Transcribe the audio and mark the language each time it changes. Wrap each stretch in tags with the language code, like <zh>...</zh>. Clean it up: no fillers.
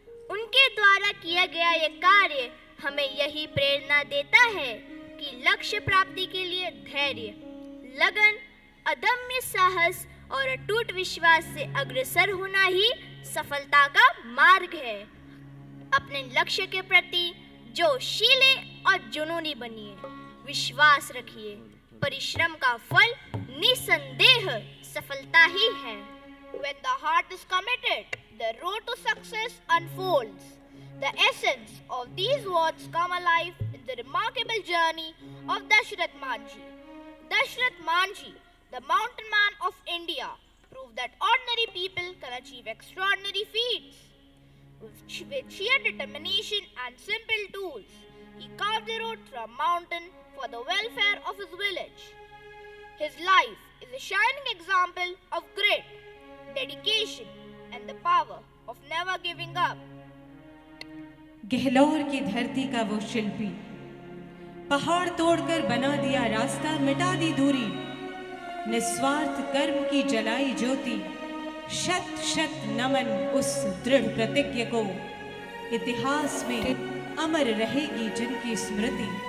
<hi>उनके द्वारा किया गया ये कार्य हमें यही प्रेरणा देता है कि लक्ष्य प्राप्ति के लिए धैर्य, लगन, अदम्य साहस और अटूट विश्वास से अग्रसर होना ही सफलता का मार्ग है। अपने लक्ष्य के प्रति जोशीले और जुनूनी बनिए, विश्वास रखिए, परिश्रम का फल निसंदेह सफलता ही है।</hi> <en>When the heart is committed, the road to success unfolds. The essence of these words come alive in the remarkable journey of Dashrath Manjhi. Dashrath Manjhi, the mountain man of India, proved that ordinary people can achieve extraordinary feats. With sheer determination and simple tools, he carved the road through a mountain for the welfare of his village. His life is a shining example of grit, dedication, and the power of never giving up.</en> <hi>Gahlor की धरती का वो शिल्पी, पहाड़ तोड़कर बना दिया रास्ता, मिटा दी दूरी, निस्वार्थ कर्म की जलाई ज्योति। शत शत नमन उस दृढ़ प्रतिज्ञ को, इतिहास में अमर रहेगी जिनकी स्मृति।</hi>